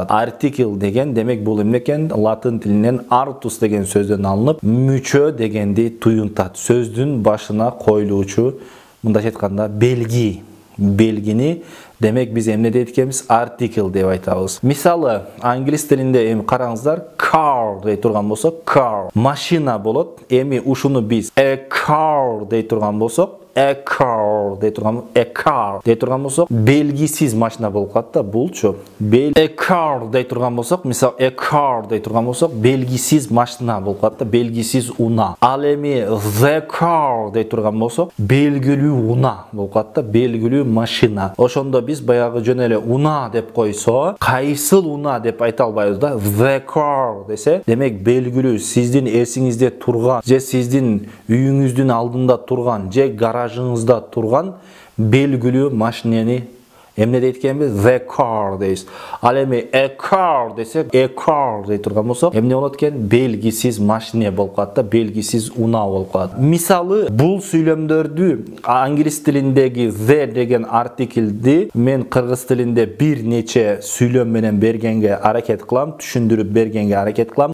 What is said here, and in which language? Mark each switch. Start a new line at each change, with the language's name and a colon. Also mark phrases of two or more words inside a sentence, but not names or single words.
Kyrgyz: Артикл деген демек бул эмне экен? Латын тилинен artus деген сөздөн алынып, мүчө дегенди туюнтат. Сөздүн башына коюлуучу, мындайча айтканда, белгини демек биз эмне дейт экенбиз? Артикл деп айтабыз. Мисалы, англис тилинде эми караңыздар, car дей турган болсок, car машина болот. Эми ушуну биз
English: a car
Kyrgyz: дей турган болсок,
English: a car
Kyrgyz: дей турган болсок, белгисиз машина болуп калат да, булчу.
English: A car
Kyrgyz: дей турган болсок, мисал
English: a car
Kyrgyz: дей турган болсок, белгисиз машина болуп калат да, белгисиз унаа. Ал эми
English: the car
Kyrgyz: дей турган болсок, белгилүү унаа болуп калат да, белгилүү машина. Ошондо биз баягы жөн эле унаа деп койсо, кайсыл унаа деп айта албайбыз да.
English: The car
Kyrgyz: десе, демек белгилүү, сиздин эсиңизде турган, же сиздин үйүңүздүн алдында турган, же гаражыңызда турган белгилүү машинени эмне дейт экенбиз?
English: The car
Kyrgyz: дейбиз. Ал эми
English: a car
Kyrgyz: десек,
English: a car
Kyrgyz: дей турган болсок, эмне болот экен? Белгисиз машина болуп калат да, белгисиз унаа болуп калат. Мисалы, бул сүйлөмдөрдү англис тилиндеги the деген артиклди мен кыргыз тилинде бир нече сүйлөм менен бергенге аракет кылам, түшүндүрүп бергенге аракет кылам.